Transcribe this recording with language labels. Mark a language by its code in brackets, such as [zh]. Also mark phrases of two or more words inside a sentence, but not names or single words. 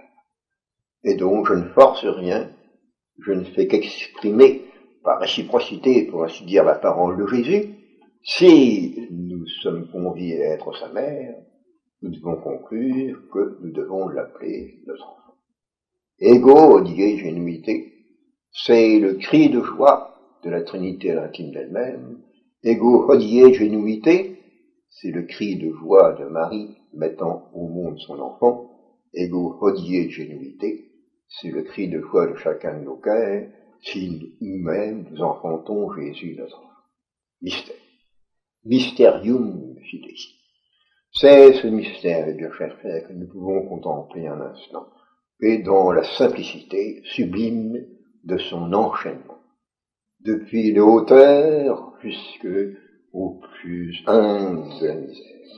[fr] » Et donc je ne force rien, je ne fais qu'exprimer par réciprocité, pour ainsi dire, la parole de Jésus. Si nous sommes conviés à être sa mère, nous devons conclure que nous devons l'appeler notre enfant. [la] Ego hodie genuité, [fr] c'est le cri de joie de la Trinité à l'intime d'elle-même. [la] Ego hodie genuité, [fr] c'est le cri de joie de Marie mettant au monde son enfant. [la] Ego hodie genuité, [fr] c'est le cri de joie de chacun de nos cœurs si nous-mêmes nous enfantons Jésus notre enfant. Mystère. [la] Mysterium fidei. [fr] C'est ce mystère, bien chers frères, que nous pouvons contempler un instant, et dans la simplicité sublime de son enchaînement, depuis les hauteurs jusqu'au plus humble de la misère.